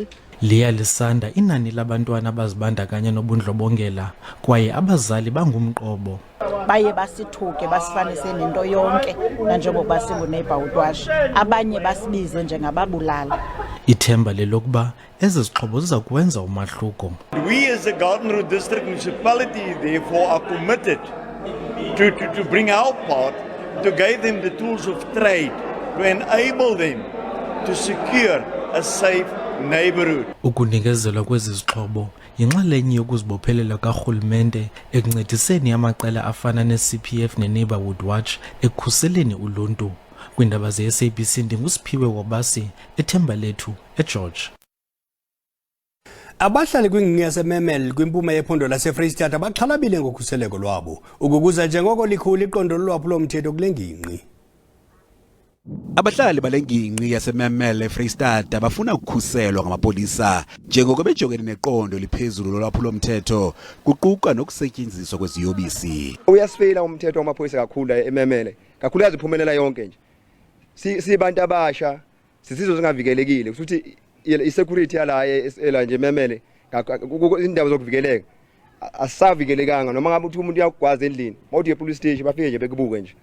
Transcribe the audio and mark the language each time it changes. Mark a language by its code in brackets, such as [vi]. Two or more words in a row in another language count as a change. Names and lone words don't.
[xh] Liya lisanda inani labantwana abazibandakanya nobundlobongela kwaye abazali bangumqobo. Baye basithuke basifanise nento yonke nanjengokuba singuneighbound watch, abanye basibize njengababulala. Ithemba lelokuba ezi zixhobo ziza kwenza umahluko. [en] We as a Garden Route District municipality therefore are committed to bring our part, to give them the tools of trade, to enable them to secure a safe neighborhood. [xh] Ukunikezelwa kwezi zixhobo yinxalenye yokuzibophelela karhulumente ekuncediseni amaqela afana ne-CPF ne-Neighborhood Watch ekukhuseleni uluntu. Kwiindaba ze-SABC ndingusiphiwe wabasi ethemba lethu eGeorge. Abahlali kwingingqi yase-Memel kwimpuma yephondo lase-Freysytata baxhalabile ngokhuseleko lwabo ukukuza njengoko likhulu iqondo lolwaphulo mthetho kule ngingqi. Abahlali bale ngingqi yase-Memel eFreysytata bafuna ukukhuselwa ngamapolisa njengoko bejongene neqondo liphezulu lolwaphulo mthetho kuquka nokusetyenziswa kweziyobisi. [zu] Uyasifeyila umthetho wamapolisa kakhulu eMemele, kakhulu yaziphumelela yonke nje. Sibantu abasha sisizwe singavikelekile futhi i-security yala nje Memele indaba zokuvikeleka asavikelekanga noma ngabe uthi umuntu uyagwaza endlini mawuthi epolice station bafike nje bekubuke nje.